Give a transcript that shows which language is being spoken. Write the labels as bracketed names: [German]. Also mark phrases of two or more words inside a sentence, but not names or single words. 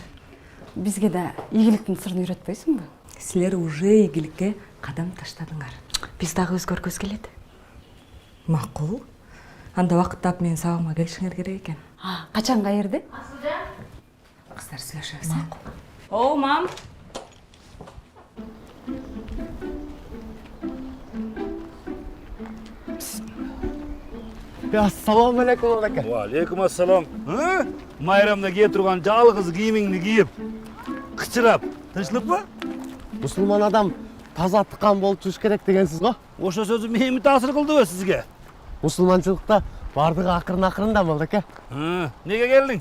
[Kyrgyz] Бизге да ийгиликтин сырын үйрөтпөйсүңбү? Силер уже ийгиликке кадам таштадыңар. Биз дагы өзгөргүбүз келет. Макул. Анда убакыт таап менин сабагыма келишиңер керек экен. Качан каерде? Асылжан. Кыздар сүйлөшөбүз. Макул. О, мам. [Arabic] السلام عليكم ака. وعليكم السلام. [Kyrgyz] Майрамда кие турган жалгыз кийимиңди кийип, кычырап, тынчлыкпы? Мусулман адам таза тыкан болуп жүрүш керек дегенсиз го? Ошо сөзү мени таасир кылдыбы сизге? Мусулманчылыкта бардыгы акырын-акырында болду эке. Неге келдиң?